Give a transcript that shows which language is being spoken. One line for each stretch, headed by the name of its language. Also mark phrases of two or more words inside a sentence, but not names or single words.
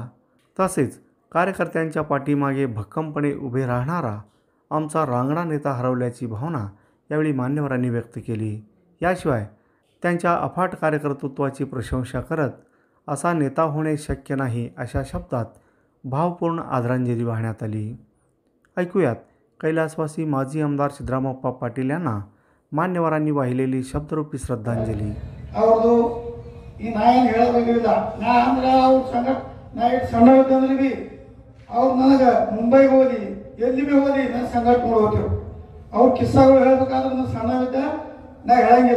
Marathi: तसेच कार्यकर्त्यांच्या पाठीमागे भक्कमपणे उभे राहणारा आमचा रांगडा नेता हरवल्याची भावना यावेळी मान्यवरांनी व्यक्त केली. याशिवाय त्यांच्या अफाट कार्यकर्तृत्वाची प्रशंसा करत असा नेता होणे शक्य नाही अशा शब्दात भावपूर्ण आदरांजली वाहण्यात आली. ऐकूयात कैलासवासी माजी आमदार सिद्धरामप्पा पाटील यांना मान्यवरागी वाहिलेली शब्दरूपी श्रद्धांजली.
Kannada: ಅವ್ರದ್ದು ಈ ನಾ ಏನು ಹೇಳಬೇಕಿಲ್ಲ. ನಾ ಅಂದ್ರೆ ಅವ್ರ ಸಂಗಟ ನಾ ಎಷ್ಟು ಸಣ್ಣ ಇದ್ದಂದ್ರೆ ಬಿ ಅವ್ರು ನನಗೆ ಮುಂಬೈಗೆ ಹೋಗಿ ಎಲ್ಲಿ ಬಿ ಹೋಗಿ ನನ್ನ ಸಂಗಟ ಹೋಗ್ತಿರು. ಅವ್ರ ಕಿಸ್ಸಾಗಳು ಹೇಳ್ಬೇಕಾದ್ರೆ ನಾನು ಸಣ್ಣ ಇದ್ದ ನಾ ಹೇಳಂಗಿಲ್ಲ.